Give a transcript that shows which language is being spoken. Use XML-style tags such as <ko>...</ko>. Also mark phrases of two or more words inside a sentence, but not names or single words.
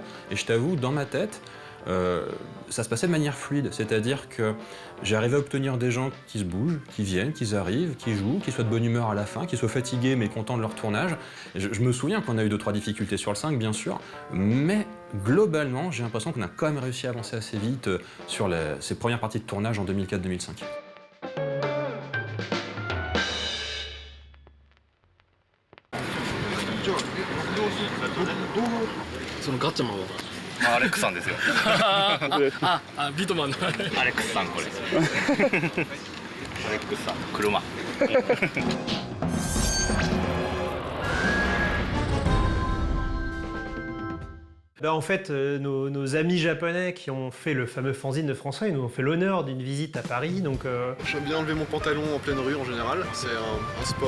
<fr>Et je t'avoue, dans ma tête, ça se passait de manière fluide, c'est-à-dire que j'arrivais à obtenir des gens qui se bougent, qui viennent, qui arrivent, qui jouent, qui soient de bonne humeur à la fin, qui soient fatigués mais contents de leur tournage. Et je me souviens qu'on a eu 2-3 difficultés sur le 5, bien sûr, mais globalement, j'ai l'impression qu'on a quand même réussi à avancer assez vite sur ces premières parties de tournage en 2004-2005.</fr> <ja>そのガッチャマンはアレックさんですよビートマンのアレックスさんこれアレックスさん車</ja> <fr>En fait, nos amis japonais qui ont fait le fameux fanzine de François, ils nous ont fait l'honneur d'une visite à Paris, donc... J'aime bien enlever mon pantalon en pleine rue en général, c'est un sport.</fr>